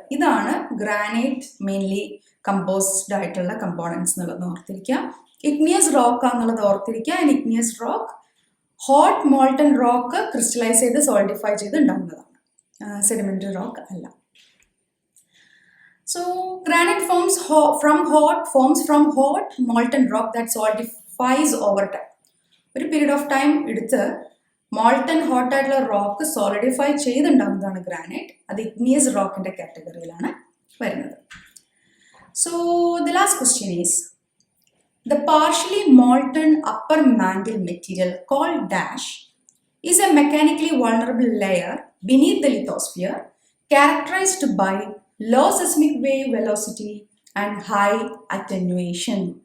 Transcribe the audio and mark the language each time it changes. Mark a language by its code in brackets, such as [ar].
[ml] ഇതാണ് granite mainly composed ആയിട്ടുള്ള components എന്നുള്ളത് ഓർത്തിരിക്കുക. ഇഗ്നിയസ് റോക്ക് എന്നുള്ളത് ഓർത്തിരിക്കുക. And igneous rock hot molten rock crystallise ചെയ്ത് സോളിഡിഫൈ ചെയ്ത് ഉണ്ടാകുന്നതാണ്, സെഡിമെന്ററി റോക്ക് അല്ല. [en] So granite forms from hot molten rock that solidifies over time. [ml] ഒരു പീരീഡ് ഓഫ് ടൈം എടുത്ത് മോൾട്ടൺ ഹോട്ട് ആയിട്ടുള്ള റോക്ക് സോളിഡിഫൈ ചെയ്തുണ്ടാകുന്നതാണ് ഗ്രാനൈറ്റ്. അത് ഇഗ്നിയസ് റോക്കിന്റെ കാറ്റഗറിയിലാണ് വരുന്നത്. [en] So the last question is the partially molten upper mantle material called dash is a mechanically vulnerable layer beneath the lithosphere characterized by low seismic wave velocity and high attenuation.